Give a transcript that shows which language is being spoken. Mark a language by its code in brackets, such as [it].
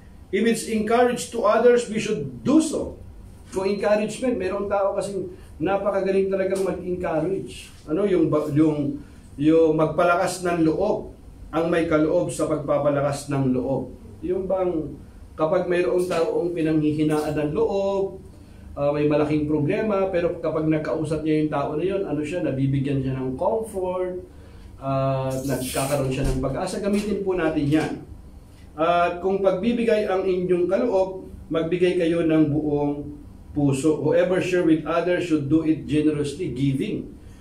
[en] If it's encouraged to others, we should do so. [tl] Kung encouragement, mayroong tao kasing napakagaling talagang mag-encourage. Ano yung magpalakas ng loob, ang may kaloob sa pagpapalakas ng loob. Yung bang kapag mayroong taong pinanghihinaan ng loob, may malaking problema, pero kapag nakausap niya yung tao na yun, ano siya, nabibigyan siya ng comfort, nagkakaroon siya ng pag-asa, gamitin po natin yan. At kung pagbibigay ang inyong kaloob, magbigay kayo ng buong puso. [en] Whoever share with others should do it generously, giving.